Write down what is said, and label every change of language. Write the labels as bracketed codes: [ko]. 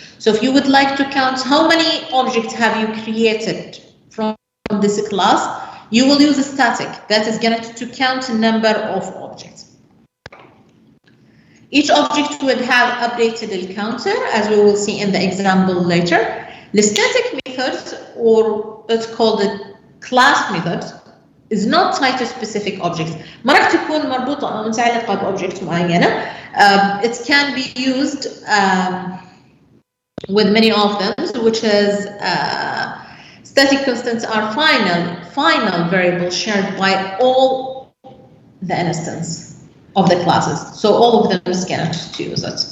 [en] So if you would like to count how many objects have you created from this class, you will use a static that is going to count the number of objects. Each object would have updated the counter, as we will see in the example later. The static methods, or it's called the class methods, is not tied to specific objects. [ar] ما راح تكون مربوطة أو متعلقة بobject معينة. [en] It can be used with many of them, which is static constants are final variables shared by all the instance of the classes. So all of them is going to use it.